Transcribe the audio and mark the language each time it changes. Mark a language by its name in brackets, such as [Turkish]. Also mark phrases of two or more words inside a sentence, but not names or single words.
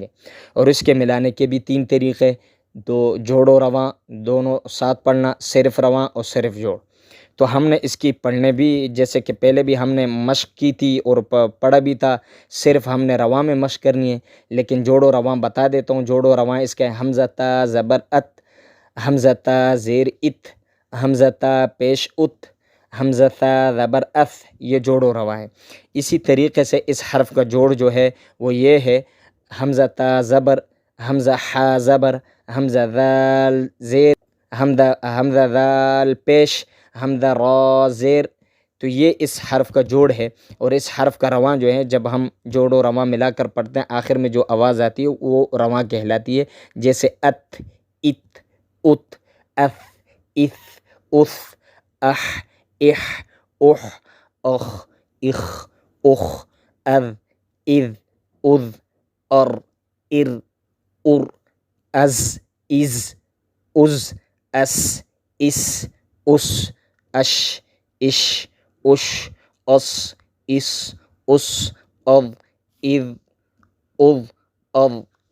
[Urdu] اور اس کے ملانے کے بھی 3 طریقے، دو جوڑ و رواں دونوں ساتھ پڑھنا، صرف رواں اور صرف جوڑ۔ تو ہم نے اس کی پڑھنے بھی، جیسے کہ پہلے بھی ہم نے مشق کی تھی اور پڑھا بھی تھا، صرف ہم نے رواں میں مشق کرنی ہے، لیکن جوڑ و رواں بتا دیتا ہوں۔ جوڑ و رواں اس کے حمزہ تا زبر ات، حمزہ تا زیر ات، حمزہ تا پیش ات، حمزہ تا زبر اف، یہ جوڑ و رواں ہے۔ اسی طریقے سے اس حرف کا جوڑ جو ہے وہ یہ ہے حمزہ تا زبر، حمزہ حا زبر، حمزہ ذال زیر، حمزہ ذال پیش، حمزہ را زیر، تو یہ اس حرف کا جوڑ ہے۔ اور اس حرف کا رواں جو ہے جب ہم جوڑ و رواں ملا کر پڑھتے ہیں آخر میں جو آواز آتی ہے وہ رواں کہلاتی ہے، جیسے ات، ات، ات، اف، اف، اف، اح، اح، اح، اخ، اخ، اخ، اذ، اذ، اذ، ار، ار، ار، از، از، از، اس، اس، اس، اش، اش، اش، اس، اس، اس، اذ، اذ، اذ، اذ، اذ، اذ۔